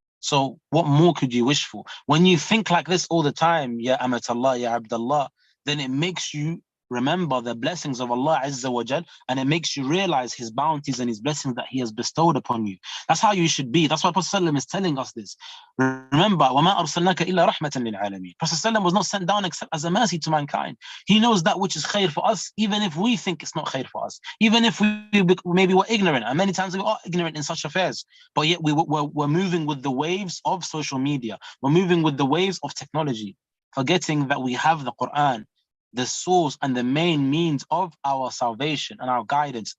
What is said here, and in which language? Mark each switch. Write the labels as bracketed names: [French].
[English] So what more could you wish for? When you think like this all the time, Ya Amatallah, Ya Abdullah, then it makes you remember the blessings of Allah Azza wa Jal, and it makes you realize his bounties and his blessings that he has bestowed upon you. That's how you should be. That's why Prophet ﷺ is telling us this. Remember, [Arabic] وَمَا أَرْسَلْنَاكَ إِلَّا رَحْمَةً لِلْعَالَمِينَ. [English] Prophet ﷺ was not sent down except as a mercy to mankind. He knows that which is khair for us, even if we think it's not khair for us, even if maybe we're ignorant, and many times we are ignorant in such affairs, but yet we're moving with the waves of social media. We're moving with the waves of technology, forgetting that we have the Quran, the source and the main means of our salvation and our guidance.